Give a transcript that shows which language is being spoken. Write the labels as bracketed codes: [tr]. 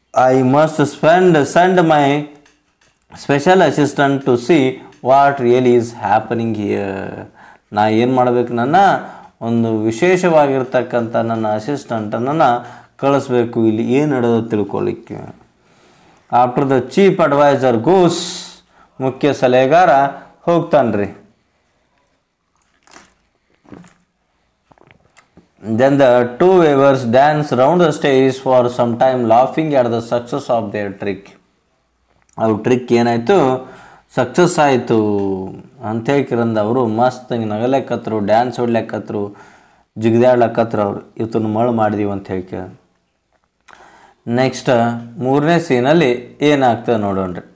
[en] I must send my special assistant to see what really is happening here, [kn] ನಾ ಏನು ಮಾಡಬೇಕು, ನನ್ನ ಒಂದು ವಿಶೇಷವಾಗಿರ್ತಕ್ಕಂಥ ನನ್ನ ಅಸಿಸ್ಟೆಂಟನ್ನು ಕಳಿಸ್ಬೇಕು, ಇಲ್ಲಿ ಏನು ನಡೆದು ತಿಳ್ಕೊಳ್ಳಿಕ್ಕೆ. [en] after the chief advisor goes, [kn] ಮುಖ್ಯ ಸಲಹೆಗಾರ ಹೋಗ್ತಾನ್ರಿ. [en] Then the two weavers dance round the stage for some time laughing at the success of their trick. [kn] ಅವ್ರ ಟ್ರಿಕ್ ಏನಾಯಿತು, ಸಕ್ಸಸ್ ಆಯಿತು ಅಂಥೇಳಿ ಕಿರಂದ ಅವರು ಮಸ್ತ್ ನಗಲೆಕ್ಕತ್ರು, ಡ್ಯಾನ್ಸ್ ಹೊಡ್ಲೆಕ್ಕತ್ರು, ಜಿಗಿದಾಡ್ಲಕ್ಕತ್ರು. ಅವ್ರು ಇವತ್ತನ್ನು ಮಳು ಮಾಡಿದೀವಿ ಅಂತ ಹೇಳಿ. [en] next [kn] 3ನೇ ಸೀನಲ್ಲಿ ಏನಾಗ್ತದೆ ನೋಡೋಣ್ರಿ.